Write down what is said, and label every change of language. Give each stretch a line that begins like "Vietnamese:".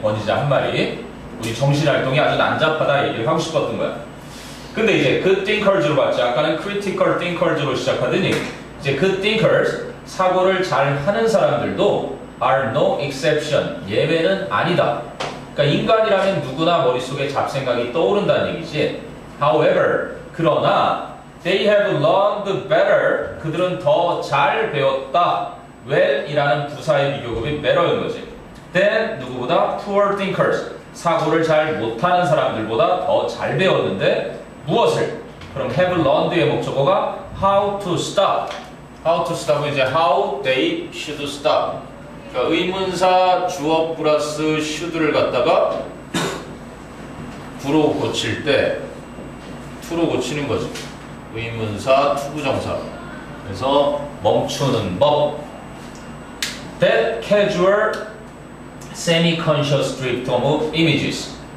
Korean: 권위자 한 말이. 우리 정신활동이 아주 난잡하다 얘기를 하고 싶었던 거야. 근데 이제 good thinkers로 봤지. 아까는 critical thinkers로 시작하더니 이제 good thinkers, 사고를 잘 하는 사람들도
English: are no exception.
Korean: 예외는 아니다. 그러니까 인간이라면 누구나 머릿속에 잡생각이 떠오른다는 얘기지.
English: However,
Korean: 그러나
English: they have learned better.
Korean: 그들은 더 잘 배웠다. well이라는 부사의 비교급이 better인 거지.
English: than
Korean: 누구보다
English: poor thinkers.
Korean: 사고를 잘 못하는 사람들보다 더 잘 배웠는데 무엇을? 그럼 have learned의 목적어가 how to stop. how to stop은 이제 how they should stop. 그러니까 의문사 주어 플러스 should를 갖다가 구로 고칠 때 to로 고치는 거지. 의문사 투부정사. 그래서 멈추는 법.
English: That casual semi-conscious drift of images.